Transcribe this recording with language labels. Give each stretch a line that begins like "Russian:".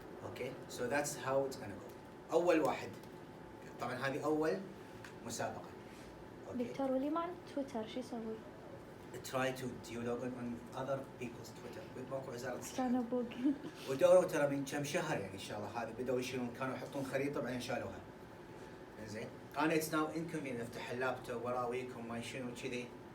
English: Okay so that's how it's gonna go.
Arabic: اول واحد طبعا هذه اول مسابقه. دكتور ولي ما عندي تويتر شو يسوي؟
English: try to log on other people's Twitter
Arabic: بموقع وزارة الصحة. كان ابوك. ودوروا ترى من كم شهر يعني ان شاء الله هذه بدأوا يشيلون كانوا يحطون خريطة بعدين شالوها. زين انا
English: it's now inconvenient
Arabic: افتح اللابتوب وراويكم ما شنو كذي.